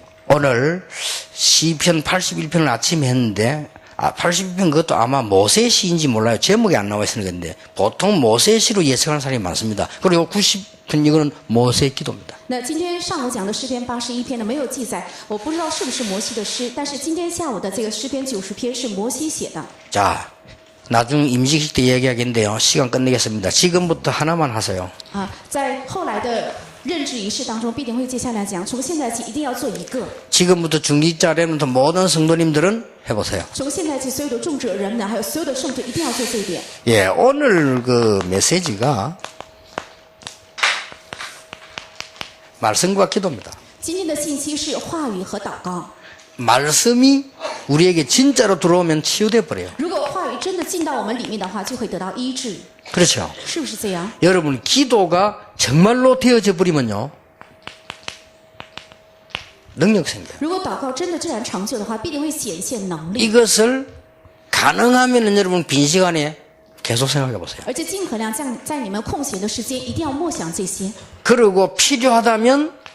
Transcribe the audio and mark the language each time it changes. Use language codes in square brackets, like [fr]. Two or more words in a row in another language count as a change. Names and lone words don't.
[ko] 오늘 시편 81편을 아침에 했는데 81편 그것도 아마 모세 시인지 몰라요. 제목이 안 나와 있으는 건데 보통 모세 시로 예측하는 사람이 많습니다. 그리고 90편 이거는 모세 기도입니다. [zh] 那今天上午讲的诗篇81篇呢，没有记载，我不知道是不是摩西的诗，但是今天下午的这个诗篇90篇是摩西写的。 [ko] 자, 나중 임직식 때 얘기하겠는데요. 시간 끝내겠습니다. 지금부터 하나만 하세요. [zh] 在后来的任职仪式当中，必定会接下来讲，从现在起一定要做一个。 [ko] 지금부터 중직자 렘넌트 모든 성도님들은 해보세요. [zh] 从现在起，所有的众者人们，还有所有的圣徒，一定要做这一点。 [ko] 예, 오늘 그 메시지가 말씀과 기도입니다. [zh] 今天的信息是话语和祷告。 [ko] 말씀이 우리에게 진짜로 들어오면 치유돼 버려요. [zh] 如果话语真的进到我们里面的话，就会得到医治， [ko] 그렇죠. [zh] 是不是这样？ [ko] 여러분 기도가 정말로 되어져 버리면요. 능력 생겨요. [zh] 如果祷告真的自然成就的话，必定会显现能力。 [ko] 이것을 가능하면 여러분 빈 시간에 계속 생각해 보세요. [zh] 而且尽可能在你们空闲的时间，一定要默想这些。 [ko] 그리고 필요하다면